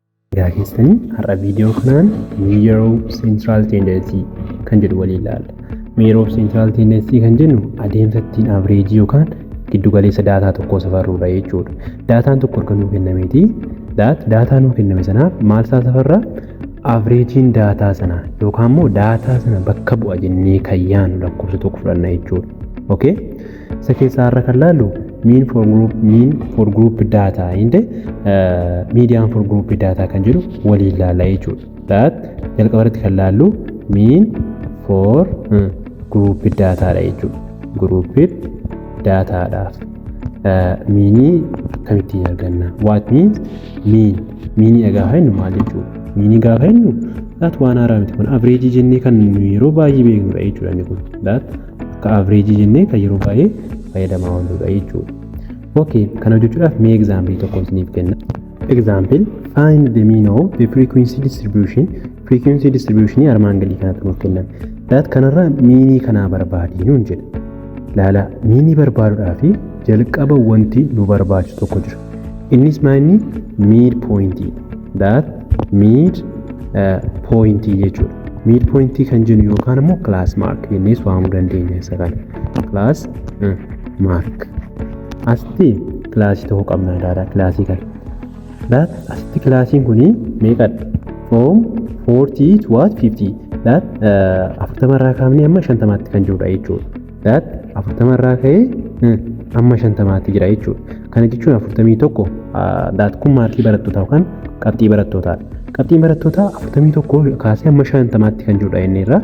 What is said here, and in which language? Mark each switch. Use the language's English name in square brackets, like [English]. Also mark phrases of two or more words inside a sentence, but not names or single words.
[Oromo] Keessanii har'a viidiyoo kanaan [English] measure of central tendency [Oromo] kan jedhu waliin ilaalla. [English] Measure of central tendency [Oromo] kan jennu adeemsa ittiin average yookaan giddu galeessa daataa tokkoo safarruudha jechuudha. Daataan tokko erga nuuf kennameeti. Daataa nuuf kenname sanaaf maal isaa safarraa? Averagein daataa sana yookaan immoo daataa sana bakka bu'a jennee kan yaanu lakkoofsa tokko fudhanna jechuudha. Okay? Isa keessaa har'a kan laallu [English] mean for group data and median for group data [Oromo] kan jedhu waliin ilaalla jechuudha. Jalqaba irratti kan laallu [English] mean for group data [Oromo] dha jechuudha. [English] Group data [Oromo] dhaaf meanii akkamittiin arganna? [English] What means mean? [Oromo] Meanii gaafa jennu maal jechuudha? Meanii gaafa jennu waan haaraa miti kun average jennee kan yeroo baay'ee beeknudha jechuudha inni kun. Akka average jennee kan yeroo baay'ee fayyadamaa wantoota jechuudha. Okay, kana jechuudhaaf mee example tokko isiniif kenna. [English] Example, find the mean of the frequency distribution. Frequency distribution [Oromo] armaan gadii kanatti nuuf kennan. Kanarraa meanii kanaa barbaadii nuun jedha. Laala meanii barbaaduudhaaf jalqaba wanti nu barbaachisu tokko jira. Innis maanni [English] mid point. Mid point [Oromo] jechuudha. [English] Mid point [Oromo] kan jennu yookaan immoo [English] class mark [Oromo] jennee waamuu dandeenya isa kana. [English] Class mark. [Oromo] Asti kilaasii tokko qabna daadha kilaasii kana. Asti kilaasiin kuni meeqadha? [English] From 40 to 50. [Oromo] 40 irraa kaafnee amma 50tti kan jirudha jechuudha. 40 irraa ka'ee amma 50tti jira jechuudha. Kana jechuun 41 kun maarkii barattootaa yookaan qabxii barattootaadha. Qabxiin barattootaa 41 kaasee amma 50tti kan jirudha inni irraa.